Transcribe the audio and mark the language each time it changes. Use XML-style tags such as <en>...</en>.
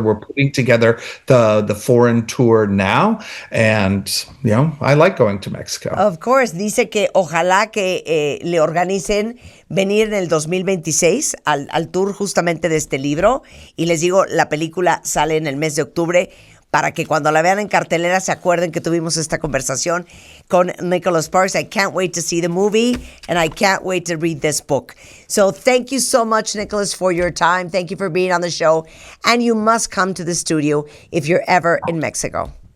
<en>We're putting together the foreign tour now, and I like going to Mexico. Of course,</en> <es>dice que ojalá que le organicen venir en el 2026 al tour justamente de este libro. Y les digo, la película sale en el mes de octubre, para que cuando la vean en cartelera se acuerden que tuvimos esta conversación con Nicholas Sparks.</es> <en>I can't wait to see the movie, and I can't wait to read this book. So thank you so much, Nicholas, for your time. Thank you for being on the show. And you must come to the studio if you're ever in Mexico.</en>